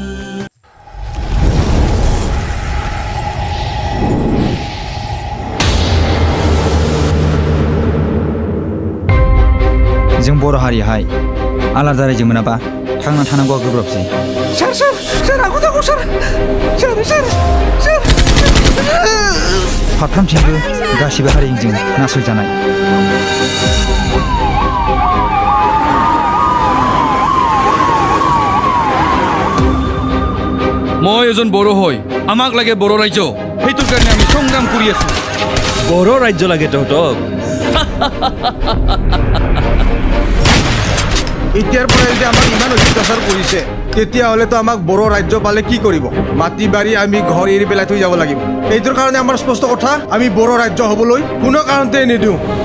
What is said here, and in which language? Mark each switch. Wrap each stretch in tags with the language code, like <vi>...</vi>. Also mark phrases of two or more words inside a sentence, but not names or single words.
<brx>जों बर' हारियाहाय आलादा रायजो मोनाबा थांना थानांगौआ गोब्राबसै सोर आगु दागु सोर फारफ्रामथिंबो गासिबो हारिजों नासयजानाय</brx> <as>মই এজন বড় হৈ আমাক লাগে বড় ৰাজ্য সেইটোৰ কাৰণে আমি সংগ্ৰাম কৰি আছো বড় ৰাজ্য লাগে তহঁতক এতিয়াৰ পৰা যদি আমাক ইমান অত্যাচাৰ কৰিছে তেতিয়াহ'লেতো আমাক বড় ৰাজ্য পালে কি কৰিব মাটি বাৰী আমি ঘৰ এৰি পেলাই থৈ যাব লাগিব এইটোৰ কাৰণে আমাৰ স্পষ্ট কথা আমি বড় ৰাজ্য হ'বলৈ কোনো কাৰণতে নিদিওঁ</as>